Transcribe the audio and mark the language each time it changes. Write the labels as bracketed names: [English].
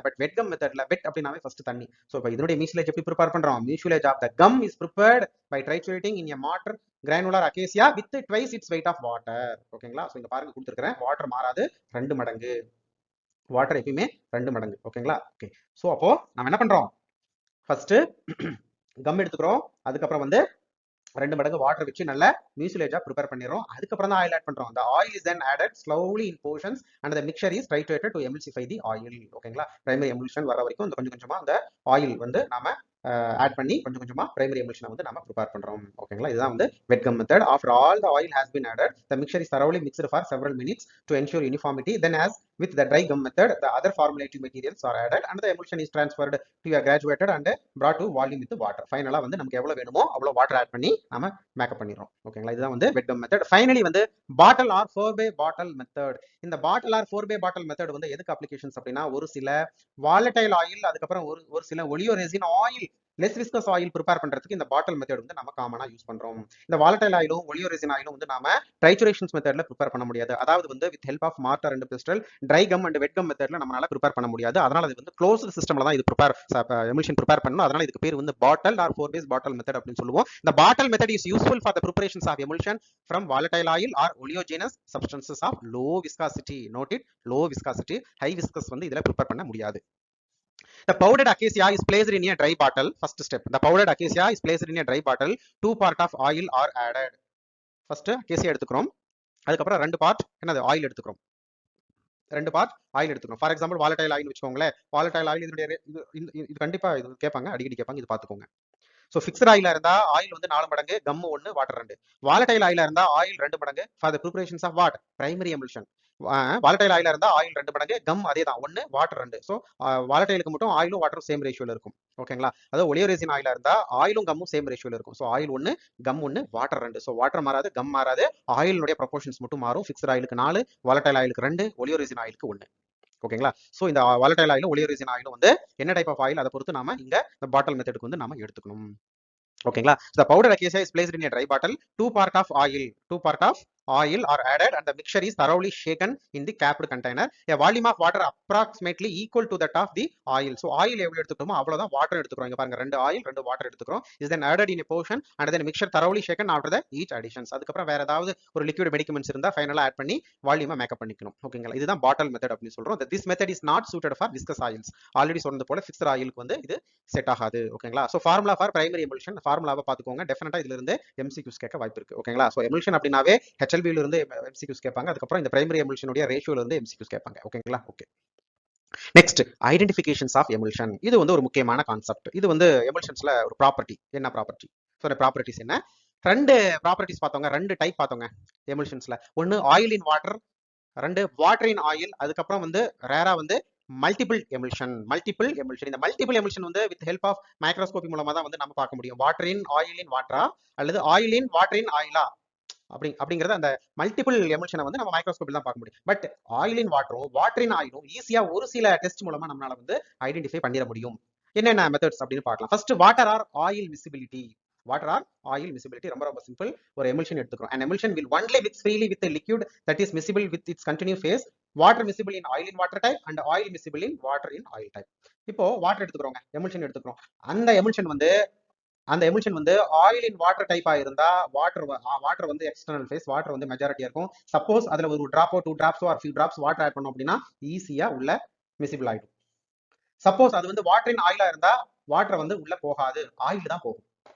[Tamil] But wet come மெத்தட்ல வெட் அப்படினாவே first தண்ணி. சோ இப்போ இதனுடைய மியூசிலேஜ் எப்படி ப்ரிப்பேர் பண்றோம், [English] Mucilage of the gum is prepared by triturating in a mortar granular acacia with twice its weight of water. [Tamil] ஓகேங்களா? So இங்க பாருங்க கொடுத்துருக்கேன், வாட்டர் மாறாது, 2 மடங்கு வாட்டர், எப்பயுமே 2 மடங்கு. ஓகேங்களா? ஓகே. சோ அப்போ நம்ம என்ன பண்றோம், ஃபர்ஸ்ட் கம் எடுத்துக்கிறோம், அதுக்கப்புறம் வந்து 2 மடங்கு வாட்டர் வச்சு நல்ல மியூசிலேஜா ப்ரிப்பேர் பண்ணிடுறோம். அதுக்கப்புறம் தான் ஆயில் ஆட் பண்றோம். [English] the oil is then added slowly in portions and the mixture is titrated to emulsify the oil. [Tamil] ஓகேங்களா? பிரைமரி எமல்ஷன் வர வரைக்கும் இந்த கொஞ்சம் கொஞ்சமா அந்த ஆயில் வந்து நாம ஆட் பண்ணி கொஞ்சம் கொஞ்சமா பிரைமரி எமல்ஷனை வந்து நாம ப்ரிப்பேர் பண்றோம். ஓகேங்களா? இதுதான் வந்து வெட் come method. [English] after all the oil has been added, the mixture is thoroughly mixed for several minutes to ensure uniformity. then as with the dry gum method, the other formulative materials are added and the emulsion is transferred to a graduated and brought to volume with water. [Tamil] ஃபைனலா வந்து நமக்கு எவ்வளவு வேணுமோ அவ்வளவு water add பண்ணி நாம makeup பண்ணிடுறோம். ஓகேங்களா, இதுதான் வந்து வெட் கம் மெத்தட். ஃபைனலி வந்து பாட்டில் ஆர் 4-bay பாட்டில் மெத்தட். இந்த பாட்டில் ஆர் 4-bay பாட்டில் மெத்தட் வந்து எதுக்கு அப்ளிகேஷன்ஸ் அப்படின்னா, ஒரு சில வாலடைல் ஆயில், அதுக்கப்புறம் ஒரு சில ஒலியோ resin oil, less viscous oil prepare பண்றதுக்கு இந்த பாட்டில் மெத்தட் வந்து நம்ம காமனா யூஸ் பண்றோம். இந்த வாலடைல் ஆயிலும் ஒலியோ ரெசின் ஆயிலும் வந்து நாம ட்ரைச்சுரேஷன்ஸ் மெத்தட்ல ப்ரிப்பேர் பண்ண முடியாது. அதாவது வந்து with help of mortar and pistol, try come and wet come மெத்தட்ல நம்மளால ப்ரிப்பேர் பண்ண முடியாது. அதனால இது வந்து க்ளோஸ்டு சிஸ்டம்ல தான் இது எமிஷன் ப்ரிப்பேர் பண்ணணும். அதனால இதுக்கு பேர் வந்து பாட்டில் ஆர் 4-bay பாட்டில் மெத்தட் அப்படின்னு சொல்லுவோம். [English] இந்த bottle method is useful for the preparations of emulsion from volatile oil or oleaginous substances of low viscosity. [Tamil] Note it, low viscosity. High viscous வந்து இதுல ப்ரிப்பேர் பண்ண முடியாது. [English] The powdered acacia is placed in a dry bottle. First step. The powdered acacia is placed in a dry bottle. 2 part of oil are added. First acacia எடுத்துக்கிறோம். [Tamil] அதுக்கப்புறம் 2 part என்னது oil எடுத்துக்கிறோம். 2 part oil எடுத்துக்கிறோம். For example volatile oil வச்சுக்கோங்களேன். Volatile oil இது கண்டிப்பா இது கேட்பாங்க, அடிக்கடி கேட்பாங்க, இது பார்த்துக்கோங்க. ஸோ ஃபிக்ஸ்ட் ஆயிலா இருந்தா ஆயில் வந்து 4 மடங்கு, கம் 1, வாட்டர் 2. வாலடைல் ஆயிலா இருந்தா ஆயில் 2 மடங்கு [English] For the preparations of what primary emulsion. [Tamil] Volatile ஆயிலா இருந்தா ஆயில் 2 மடங்கு, கம் அதே தான் 1, வாட்டர் 2. ஸோ வாலடைலுக்கு மட்டும் ஆயிலும் வாட்டரும் சேம் ரேஷியோல இருக்கும். ஓகேங்களா, அதாவது ஒலியோ ரெசின் ஆயிலா இருந்தா ஆயிலும் கம்மும் சேம் ரேஷியோல இருக்கும். So oil 1, come 1, water 2. So water மாறாது, கம் மாறாது, ஆயிலுடைய ப்ரொபோர்ஷன்ஸ் மட்டும் மாறும். Fixed ஆயிலுக்கு 4, volatile ஆயிலுக்கு 2, ஒலியோ resin ஆயிலுக்கு 1. ஓகேங்களா, சோ இந்த வாலடைல் ஆயிலும் ஒலியோ ரெசின் ஆயிலும் வந்து என்ன டைப் ஆஃப் ஆயில் அதை பொறுத்து நாம இங்க இந்த பாட்டில் மெத்தடுக்கு வந்து நாம எடுத்துக்கணும். [English] ஓகேங்களா, the powdered acacia is placed in a dry bottle. 2 part of oil are added and the mixture is thoroughly shaken in the capped container. A volume of water approximately equal to that of the oil. [Tamil] So oil எவ்வளவு எடுத்துக்கிறோமோ அவ்வளவுதான் water எடுத்துக்கிறோம். இங்க பாருங்க, 2 oil 2 water எடுத்துக்கிறோம். [English] is then added in a portion and then mixture thoroughly shaken after the each additions. [Tamil] அதுக்கப்புறம் வேற ஏதாவது ஒரு liquid medicaments இருந்தா ஃபைனலா ஆட் பண்ணி வால்யூமை மேக்கப் பண்ணிக்கணும். ஓகேங்களா, இதுதான் பாட்டில் மெத்தட் அப்படின்னு சொல்றோம். [English] this method is not suited for viscous oils. [Tamil] Already சொன்னது போல ஃபிக்ஸ்ட் ஆயிலுக்கு வந்து இது செட் ஆகாது. ஓகேங்களா, சோ ஃபார்முலா ஃபார் பிரைமரி எமுல்ஷன், ஃபார்முலாவை பாத்துக்கோங்க. டெஃபினட்டா இதுல இருந்து எம்சிக்யூஸ் கேட்க வாய்ப்பு இருக்கு. ஓகேங்களா, சோ எமுல்ஷன் அப்படினாவே HLB ல இருந்து எம்சிக்யூஸ் கேட்பாங்க. அதுக்கப்புறம் இந்த பிரைமரி எமுல்ஷனுடைய ரேஷியோல இருந்து எம்சிக்யூஸ் கேட்பாங்க. ஓகேங்களா, ஓகே. Next, identifications of எமுல்ஷன். இது வந்து ஒரு முக்கியமான கான்செப்ட். இது வந்து எமுல்ஷன்ஸ்ல ஒரு ப்ராப்பர்ட்டி. என்ன ப்ராப்பர்ட்டி? ஸோ ப்ராப்பர்ட்டிஸ் என்ன? 2 ப்ராப்பர்ட்டிஸ் பார்த்தோங்க, 2 டைப் பார்த்தோங்க எமுல்ஷன்ஸ்ல. ஒன்னு oil in water, 2 water in oil. அதுக்கப்புறம் வந்து ரேரா வந்து மல்டிபிள் எமுல்ஷன். இந்த மல்டிபிள் எமுல்ஷன் வந்து வித் ஹெல்ப் ஆஃப் மைக்ரோஸ்கோபி மூலமா தான் வந்து நம்ம பார்க்க முடியும். வாட்டர் இன் ஆயில் இன் வாட்டரா அல்லது ஆயில் இன் வாட்டர் இன் ஆயிலா அப்படிங்கறது அந்த மல்டிபிள் எமுல்ஷனை வந்து நம்ம மைக்ரோஸ்கோப்பில் தான் பார்க்க முடியும். But oil in வாட்டரும் water in ஆயிலும் ஈஸியா ஒரு சில டெஸ்ட் மூலமா நம்மளால வந்து ஐடென்டிஃபை பண்ணிட முடியும். என்னென்ன மெத்தட்ஸ் அப்படின்னு பார்க்கலாம். First, water R oil visibility. Water R oil visibility ரொம்ப ரொம்ப சிம்பிள். ஒரு எமுல்ஷன் எடுத்துக்கிறோம். [English] an emulsion will only mix freely with a liquid that is miscible with its continuous phase. Water miscible in oil in water type and oil miscible in water in oil type. [Tamil] இப்போ water எடுத்துக்கிறோங்க, எமுல்ஷன் எடுத்துக்கிறோம். அந்த எமுல்ஷன் வந்து oil in water டைப்பா இருந்தா water வந்து external face, water வந்து மெஜாரிட்டியா இருக்கும். Suppose அதுல ஒரு டிராப்போ 2 டிராப்ஸோ R few drops water add பண்ணோம் அப்படின்னா ஈஸியா உள்ள மிசிபிள் ஆயிடும். சப்போஸ் அது வந்து வாட்டர் இன் ஆயிலா இருந்தா வாட்டர் வந்து உள்ள போகாது, ஆயில் தான் போகும்.